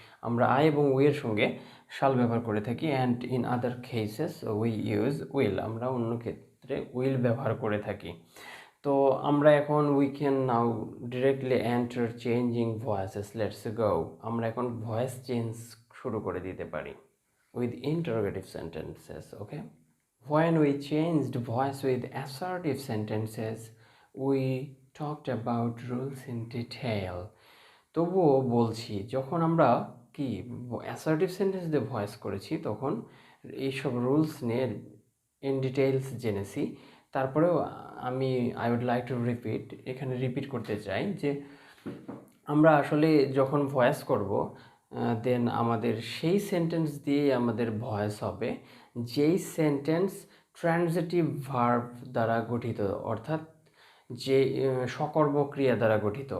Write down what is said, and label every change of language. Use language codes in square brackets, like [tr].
[bn] আমরা আই এবং উই এর সঙ্গে শাল ব্যবহার করে থাকি। [en] and in other cases we use will, [bn] আমরা অন্য ক্ষেত্রে উইল ব্যবহার করে থাকি। তো আমরা এখন [en] We can now directly enter changing voices, let's go. [bn] আমরা এখন ভয়েস চেঞ্জ শুরু করে দিতে পারি [en] with interrogative sentences, [bn] okay? [en] When we changed voice with assertive sentences, we talked about rules in detail. [bn] তবুও বলছি, যখন আমরা কি অ্যাসার্টিভ সেন্টেন্স দিয়ে ভয়েস করেছি তখন এইসব রুলস নিয়ে ইন ডিটেইলস জেনেছি। তারপরেও [en] I would like to repeat, [bn] এখানে রিপিট করতে চাই যে আমরা আসলে যখন ভয়েস করব দেন আমাদের সেই সেন্টেন্স দিয়েই আমাদের ভয়েস হবে যেই সেন্টেন্স ট্রানজিটিভ ভার্ব দ্বারা গঠিত, অর্থাৎ যে সকর্ম ক্রিয়া দ্বারা গঠিত।